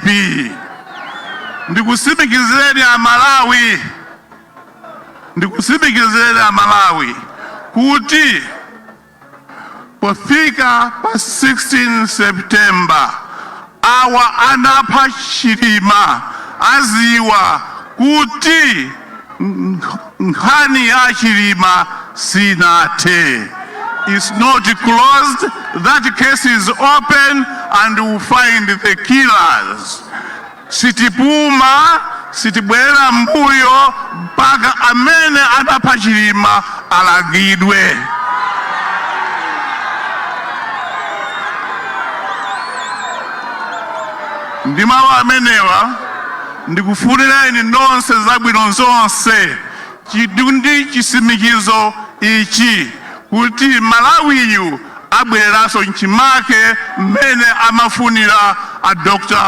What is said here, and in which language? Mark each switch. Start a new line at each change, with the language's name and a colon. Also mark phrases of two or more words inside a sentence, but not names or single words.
Nyanja: Ndikusimikizireni Amalawi kuti pofika pa 16 September awa anapha Chilima aziwa kuti nkhani ya Chilima sinathe.
English: It's not closed, that case is open and we'll find the killers.
Nyanja: Sitipuma, sitibwera mbuyo mpaka amene anapha Chilima alagidwe. Ndimawu amenewa ndikufunireni nonse zabwino zonse chidundi chisimikizo ichi kuti Malawiyu abwereranso nchimake mmene amafunira a Dr.